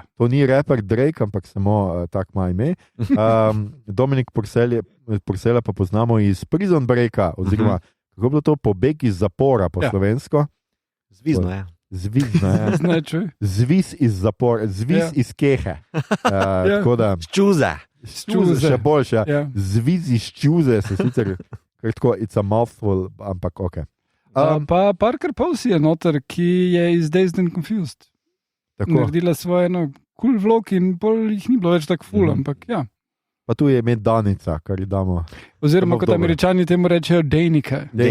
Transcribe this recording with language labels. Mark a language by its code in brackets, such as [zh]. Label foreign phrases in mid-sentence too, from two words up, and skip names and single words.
[sl] To ni reper Drake, ampak samo tak ima ime. Dominic Purcella pa poznamo iz Prison Breaka, oziroma kako bilo to, pobeg iz zapora po slovensko. Zvizno je. Zvizno je. Zviz iz zapora, zviz iz kehe. Ščuze. Še boljše. Zviz iz ščuze, se sicer tako, [en] it's a mouthful, [sl] ampak ok. Pa Parker Posey je noter, ki je iz Dazed and Confused. Naredila svoje cool vlog in pol jih ni bilo več tako ful, ampak ja. Pa tu je ime Danica, kar ji damo. Oziroma, kot Američani temu rečejo Danica.